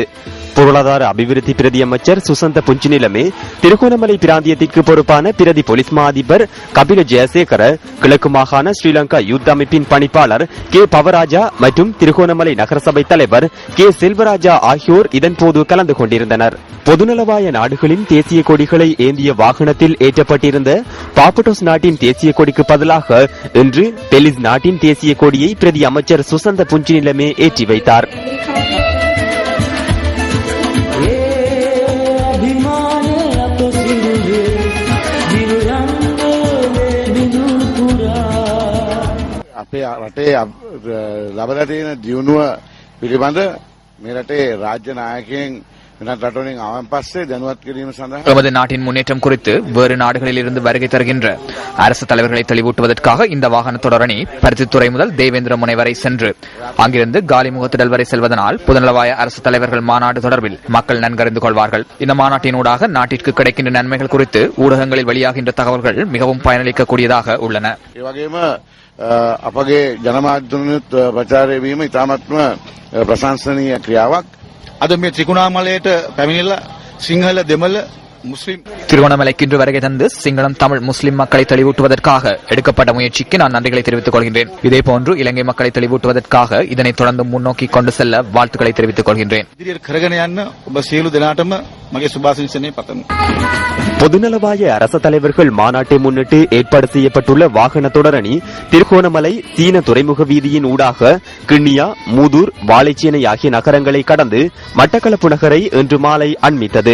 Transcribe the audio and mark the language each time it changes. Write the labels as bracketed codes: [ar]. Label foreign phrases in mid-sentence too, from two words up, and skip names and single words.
[ta] பொருளாதார அபிவிருத்தி பிரதி அமைச்சர் சுசந்த புஞ்சினிலமே, திருகோணமலை பிராந்தியத்திற்கு பொறுப்பான பிரதி போலீஸ் மா அதிபர் கபில ஜெயசேகர, கிழக்கு மாகாண ஸ்ரீலங்கா யூத் அமைப்பின் பணிப்பாளர் கே பவராஜா மற்றும் திருகோணமலை நகரசபை தலைவர் கே செல்வராஜா ஆகியோர் இதன்போது கலந்து கொண்டிருந்தனர். பொதுநலவாய நாடுகளின் தேசிய கொடிகளை ஏந்திய வாகனத்தில் ஏற்றப்பட்டிருந்த பாபடோஸ் நாட்டின் தேசிய கொடிக்கு பதிலாக இன்று பெலிஸ் நாட்டின் தேசிய கொடியை பிரதி அமைச்சர் சுசந்த புஞ்சினிலமே ஏற்றி வைத்தார். [si] අපේ රටේ ලබලා තියෙන දියුණුව පිළිබඳ මේ රටේ රාජ්‍ය නායකයන් වෙනත් රටවලින් ආවන් පස්සේ දැනුවත් කිරීම සඳහා [ta] நமது நாட்டின் முன்னேற்றம் குறித்து வேறு நாடுகளில் இருந்து வருகை தருகின்ற அரசு தலைவர்களை தெளிவூட்டுவதற்காக இந்த வாகன தொடரணி பருத்தித்துறை முதல் தேவேந்திர முனை வரை சென்று அங்கிருந்து காலிமுகத்திடல் வரை செல்வதனால் பொதுநலவாய அரசு தலைவர்கள் மாநாடு தொடர்பில் மக்கள் நன்கறிந்து கொள்வார்கள். இந்த மாநாட்டினூடாக நாட்டிற்கு கிடைக்கின்ற நன்மைகள் குறித்து ஊடகங்களில் வெளியாகின்ற தகவல்கள் மிகவும் பயனளிக்கக்கூடியதாக உள்ளன. [si] අපගේ ජනමාධ්‍යවලුත් ප්‍රචාරය වීම ඉතාමත්ම ප්‍රශංසනීය ක්‍රියාවක්. අද මේ ත්‍රිකුණාමලයට පැමිණිලා සිංහල දෙමළ முஸ்லிம் [ta] திருவண்ணாமலைக்கு இன்று வருகை தந்து சிங்களம், தமிழ், முஸ்லிம் மக்களை தெளிவூட்டுவதற்காக எடுக்கப்பட்ட முயற்சிக்கு நான் நன்றிகளை தெரிவித்துக் கொள்கின்றேன். இதேபோன்று இலங்கை மக்களை தெளிவூட்டுவதற்காக இதனை தொடர்ந்து முன்னோக்கி கொண்டு செல்ல வாழ்த்துக்களை தெரிவித்துக் கொள்கின்றேன். பொதுநலவாய அரசு தலைவர்கள் மாநாட்டை முன்னிட்டு ஏற்பாடு செய்யப்பட்டுள்ள வாகன தொடரணி திருகோணமலை சீன துறைமுக வீதியின் ஊடாக கிண்ணியா, மூதூர், வாழைச்சேனை ஆகிய நகரங்களை கடந்து மட்டக்களப்பு நகரை இன்று மாலை அண்மித்தது.